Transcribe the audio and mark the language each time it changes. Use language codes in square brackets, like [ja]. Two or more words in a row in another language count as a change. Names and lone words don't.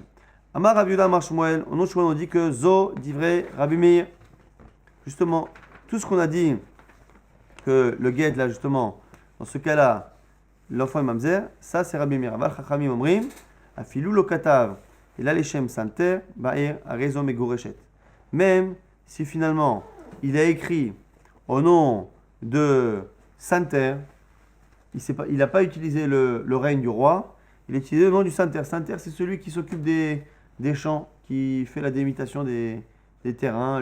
[he] אמר רבי יהודה אמר שמואל, [fr] en autre on dit que [he] זו דברי רבי מאיר. [fr] Justement, tout ce qu'on a dit, que le guet là justement, dans ce cas-là, l'enfant est mamzer, ça c'est Rabbi Meir. [he] אבל חכמים אומרים, אפילו לא כתב, [fr] il a les [he] שם סנטר, בעיר, הרי זו מגורשת. [fr] Même si finalement il a écrit au nom de santer, il n'a pas utilisé le règne du roi, il a utilisé le nom du santer. Santer, c'est celui qui s'occupe des champs, qui fait la délimitation des terrains.